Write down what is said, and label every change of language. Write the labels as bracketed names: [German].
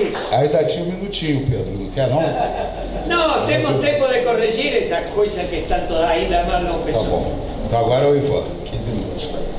[Portuguese] Ainda tinha um minutinho, Pedro, não quer não? [Spanish] No, tengo tiempo de corregir esas cosas que están todas ahí, nada más no [Portuguese] Tá [Spanish] empezó. [Portuguese] bom. Então agora é o Ivan, 15 minutos.